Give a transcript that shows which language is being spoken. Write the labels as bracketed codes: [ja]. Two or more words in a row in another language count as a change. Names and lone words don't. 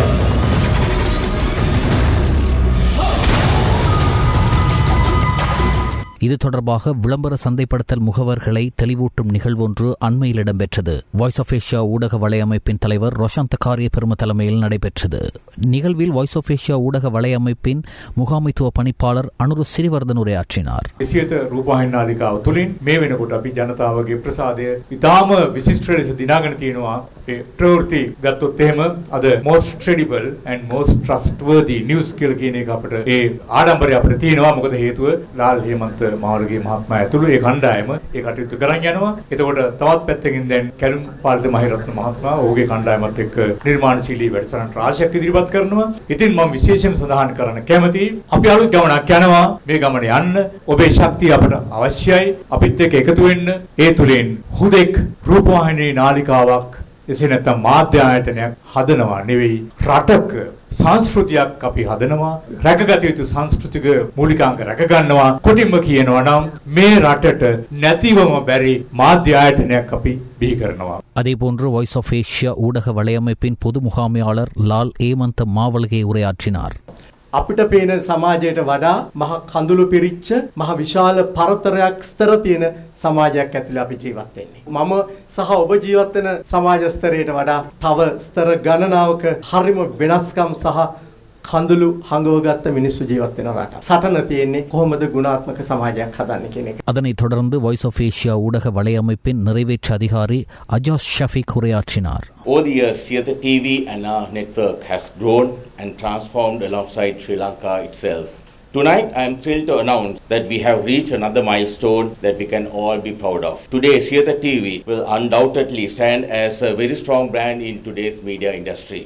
[ta] இது தொடர்பாக விளம்பர சந்தைப்படுத்தல் முகவர்களை தெளிவூட்டும் நிகழ்வொன்று அண்மையில் இடம்பெற்றது. வாய்ஸ் ஆஃப் ஏஷியா ஊடக வலையமைப்பின் தலைவர் ரோஷாந்த காரிய பெரும தலைமையில் நடைபெற்றது. நிகழ்வில் வாய்ஸ் ஆஃப் ஏஷியா ஊடக வலையமைப்பின் முகாமைத்துவ பணிப்பாளர் அனுரு சிறிவர்தன் உரையாற்றினார். [si] සියත රූපවාහිනාලිකාව තුලින් මේ වෙනකොට අපි ජනතාවගේ ප්‍රසාදය ඉතාම විශිෂ්ට ලෙස දිනාගෙන තියෙනවා. ඒ ප්‍රවෘත්ති ගත්තොත් එහෙම අද [en] most credible and most trustworthy news [si] කියලා කියන එක අපිට ඒ ආඩම්බරය අපිට තියෙනවා. මොකද හේතුව ලාල් හේමන්ත මහවලගේ මහත්මයා ඇතුළු ඒ කණ්ඩායම ඒ කටයුතු කරන් යනවා. එතකොට තවත් පැත්තකින් දැන් කැලුම් පාලිත මහිරත්න මහත්මයා ඔහුගේ කණ්ඩායමත් එක්ක නිර්මාණශීලී වැඩසටහන් රාශියක් ඉදිරිපත් කරනවා. ඉතින් මම විශේෂයෙන් සඳහන් කරන්න කැමතියි අපි අලුත් ගමනක් යනවා. මේ ගමන යන්න ඔබේ ශක්තිය අපට අවශ්‍යයි. අපිත් එක්ක එකතු වෙන්න. ඒ තුලින් හුදෙක් රූපවාහිනී නාලිකාවක් එසේ නැත්නම් මාධ්‍ය ආයතනයක් හදනවා නෙවෙයි රටක සංස්කෘතියක් අපි හදනවා. රැකගත යුතු සංස්කෘතික මූලිකාංග රැකගන්නවා. කොටින්ම කියනවා නම් මේ රටට නැතිවම බැරි මාධ්‍ය ආයතනයක් අපි බිහි කරනවා. [ta] அதேபோன்று வாய்ஸ் ஆஃப் ஏஷியா ஊடக வலையமைப்பின் பொது முகாமையாளர் லால் ஏமந்த மாவல்கே உரையாற்றினார். [si] අපිට පේන සමාජයට වඩා මහ කඳුළු පිරිච්ච මහ විශාල පරතරයක් ස්තර තියෙන සමාජයක් ඇතුළේ අපි ජීවත් වෙන්නේ. මම සහ ඔබ ජීවත් වෙන සමාජ ස්තරයට වඩා තව ස්තර ගණනාවක හරිම වෙනස්කම් සහ කඳුළු හංගවගත්ත මිනිස්සු ජීවත් වෙන රට. සටන තියෙන්නේ කොහොමද ගුණාත්මක සමාජයක් හදන්නේ කියන එක. [ta] அதனைத் தொடர்ந்து வாய்ஸ் ஆஃப் ஏஷியா ஊடக வலையமைப்பின் நிறைவேற்று அதிகாரி அஜாஸ் ஷஃபீக் உரையாற்றினார். [en] Over the years, Sietha TV and our network has grown and transformed alongside Sri Lanka itself. Tonight, I am thrilled to announce that we have reached another milestone that we can all be proud of. Today, Sietha TV will undoubtedly stand as a very strong brand in today's media industry.